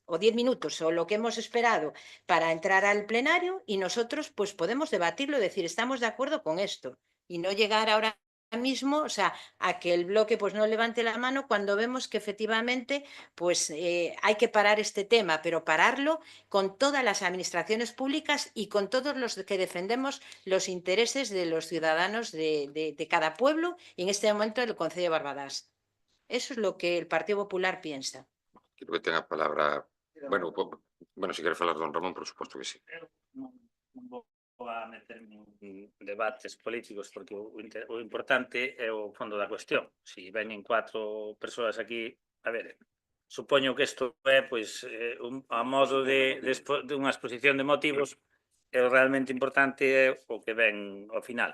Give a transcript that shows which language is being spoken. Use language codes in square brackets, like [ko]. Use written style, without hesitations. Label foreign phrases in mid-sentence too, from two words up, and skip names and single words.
[es] o 10 minutos o lo que hemos esperado para entrar al plenario y nosotros pues podemos debatirlo, decir, estamos de acuerdo con esto y no llegar ahora mismo, o sea, a que el bloque pues no levante la mano cuando vemos que efectivamente pues hay que parar este tema, pero pararlo con todas las administraciones públicas y con todos los que defendemos los intereses de los ciudadanos de cada pueblo y en este momento del Concejo de Barbadas. Eso es lo que el Partido Popular piensa. Quiero que tenga palabra. Bueno, [gl] si quere falar don Ramón, por suposto que sí. Non vou a meterme en debates políticos porque o importante é o fondo da cuestión. Si veñen 4 persoas aquí, a ver, supoño que isto é pois a modo de unha exposición de motivos, e o realmente importante é o que ven ao final.